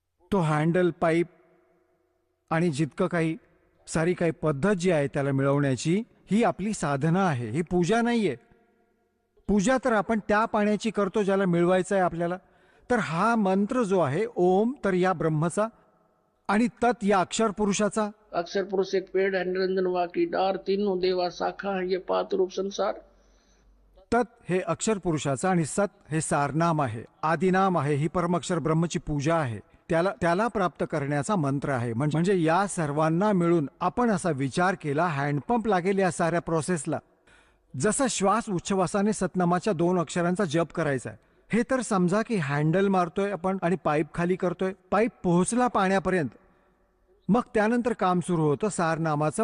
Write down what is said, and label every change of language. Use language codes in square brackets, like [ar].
[mr] तो handle, pipe आणि जितकं काही सारी काही पद्धत जी आहे त्याला मिळवण्याची, ही आपली साधना आहे, ही पूजा नाहीये. पूजा तर आपण त्या पाण्याची करतो ज्याला मिळवायचं आहे आपल्याला. तर हा मंत्र जो आहे ओम, तर या ब्रह्मचा, आणि तत् या अक्षर पुरुषाचा. [hi] अक्षर पुरुष एक पेड़ है, निरंजन वा की डार, तीनों देवा शाखा है, ये पात रूप संसार. [mr] तत् हे अक्षर पुरुषाचा आणि सत हे सारनाम आहे, आदिनाम आहे, ही परमक्षर ब्रह्मची पूजा आहे. त्याला प्राप्त करण्याचा मंत्र आहे. म्हणजे या सर्वांना मिळून आपण असा विचार केला, हँडपंप लागेल या साऱ्या प्रोसेसला. जसा श्वास उच्छवासाने सतनामाच्या 2 अक्षरांचा जप करायचा आहे, हे तर समजा की हँडल मारतोय आपण आणि पाईप खाली करतोय, पाईप पोहोचला पाण्यापर्यंत, मग त्यानंतर काम सुरू होतं सारनामाचं.